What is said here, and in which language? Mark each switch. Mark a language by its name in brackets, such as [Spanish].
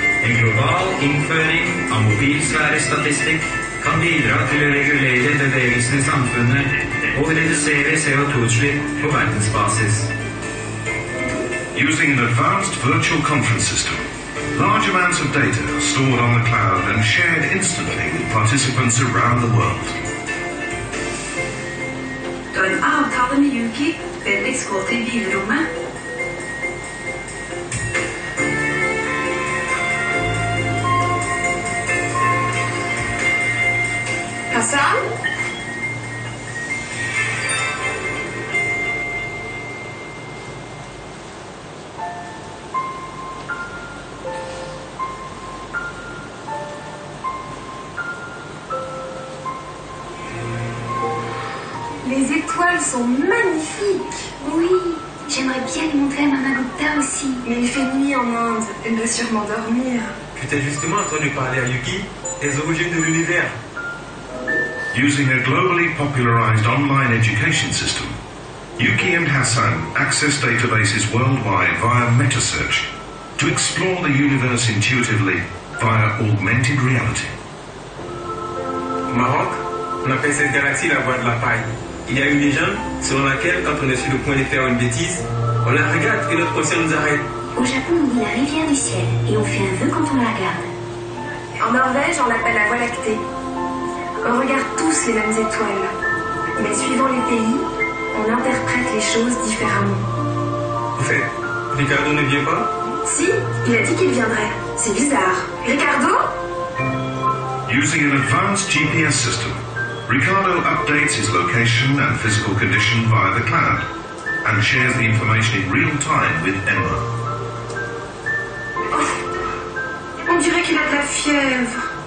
[Norwegian] En global innføring av mobilsfærestatistikk kan bidra til å regulere bevegelsen i samfunnet og redusere CO2-utslipp på verdensbasis. [English] Using an advanced virtual conference system, large amounts of data are stored on the cloud and shared instantly with participants around the world. [Norwegian] Du har en avtale med Yuki. Felix gå til bilrommet. Hassan? [French] Les étoiles sont magnifiques. Oui, j'aimerais bien les montrer à Mama Gupta aussi. Mais il fait nuit en Inde. Elle doit sûrement dormir. Tu t'es justement entendu parler à Yuki des origines de l'univers. [English] Using a globally popularized online education system, Yuki and Hassan access databases worldwide via meta-search to explore the universe intuitively via augmented reality. [French] Au Maroc, on appelle cette galaxie la voie de la paille. Il y a une légende selon laquelle, quand on est sur le point de faire une bêtise, on la regarde et notre conscience nous arrête. Au Japon, on dit la rivière du ciel et on fait un vœu quand on la regarde. En Norvège, on l'appelle la Voie lactée. On regarde tous les mêmes étoiles. Mais suivant les pays, on interprète les choses différemment. Au fait, Ricardo ne vient pas? Si, il a dit qu'il viendrait. C'est bizarre. Ricardo? [English] Using an advanced GPS system, Ricardo updates his location and physical condition via the cloud and shares the information in real time with Emma. [French] Oh, on dirait qu'il a de la fièvre.